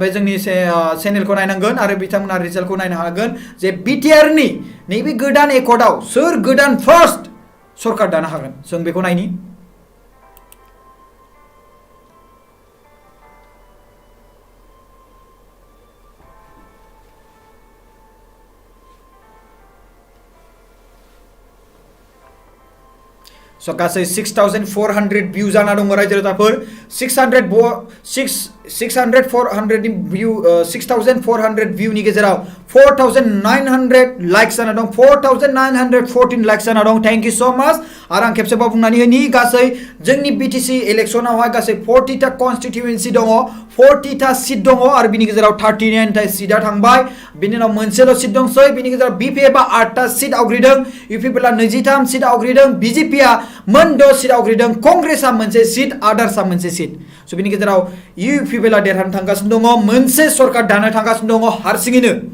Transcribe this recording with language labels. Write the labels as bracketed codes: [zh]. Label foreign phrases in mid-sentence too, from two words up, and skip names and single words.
[brx] जोंनि चेनेलखौ नायनांगोन आरो बिथांमोना रिजाल्टखौ नायनो हागोन जे बिटिआरनि नैबे गोदान एकर्डआव सोर गोदान फार्स्ट सरकार दानो हागोन जों बेखौ नायनि स' गासै 6400 भिउ जाना दङ रायजो राजाफोर 6400 भिउनि गेजेराव 4900 लाइक्स जाना दं 4914 लाइक्स जाना दं [en] thank you so much [brx] आरो आं खेबसेबाव बुंनानै होनि गासै जोंनि बिटिसि इलेक्शनावहाय गासै 40टा कन्स्टिट्युएन्सि दङ 40टा सीट दङ आरो बिनि गेजेराव 39टा सीटआ थांबाय बिनि उनाव मोनसेल' सीट दंसै बिनि गेजेराव बिपिएफआ 8टा सीट आवग्रिदों इउपिपिएलआ 23 सीट आवग्रिदों बिजेपिआ 6 सीट आवग्रिदों कांग्रेसआ 1 सीट आदार्सआ 1 सीट स' बिनि गेजेराव इउपिपिएलआ देरहानो थांगासिनो दङ मोनसे सरकार दानो थांगासिनो दङ हारसिङैनो